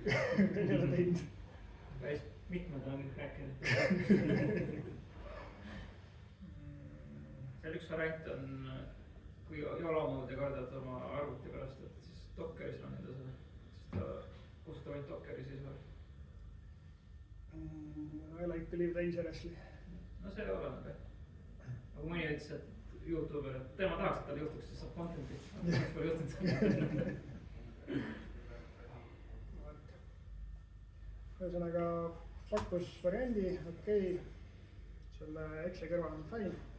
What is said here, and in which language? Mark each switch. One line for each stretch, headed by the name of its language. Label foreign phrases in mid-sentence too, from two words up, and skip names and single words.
Estonian: ei ole teinud. päris mitmed on rääkinud. seal üks variant on, kui YOLO moodi kardad oma arvuti pärast, et siis Dockeris lahendada seda. siis ta kustutab ainult Dockeri seisukohalt.
English: I like to live dangerously.
Estonian: no see oleneb jah. aga mõni ütles, et Youtuber, et tema tahaks, et tal juhtuks, siis saab content'i. Miks pole juhtunud? ühesõnaga pakkus variandi, okei, selle Exceli kõrval on fail.